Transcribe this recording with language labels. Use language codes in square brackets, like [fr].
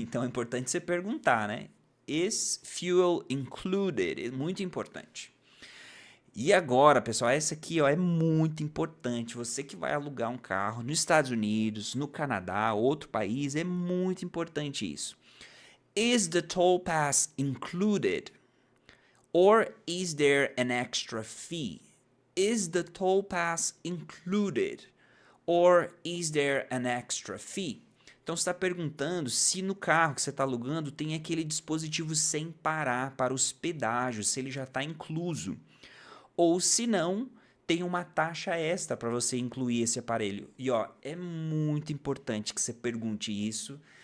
[pt] Então, é importante você perguntar, né? [en] Is fuel included? [pt] É muito importante. E agora, pessoal, essa aqui ó, é muito importante. Você que vai alugar um carro nos Estados Unidos, no Canadá, outro país, é muito importante isso. [en] Is the toll pass included? Or is there an extra fee? Is the toll pass included? Or is there an extra fee? [pt] Então você está perguntando se no carro que você está alugando tem aquele dispositivo sem parar para os pedágios, se ele já está incluso. Ou se não, tem uma taxa extra para você incluir esse aparelho. E ó, é muito importante que você pergunte isso.